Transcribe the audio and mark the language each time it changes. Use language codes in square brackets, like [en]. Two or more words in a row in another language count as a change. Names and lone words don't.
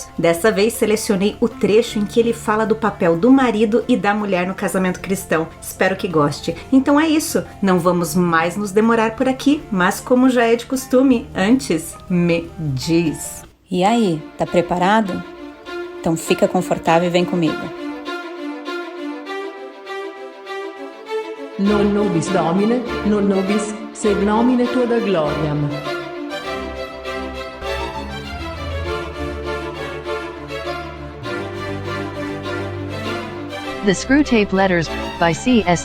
[pt] Dessa vez selecionei o trecho em que ele fala do papel do marido e da mulher no casamento cristão. Espero que goste. Então é isso, não vamos mais nos demorar por aqui, mas como já é de costume, antes, me diz. E aí, tá preparado? Então fica confortável e vem comigo. [la] Non nobis Domine, non nobis sed nomine tua da gloriam. [en] The Screwtape Letters, by C.S.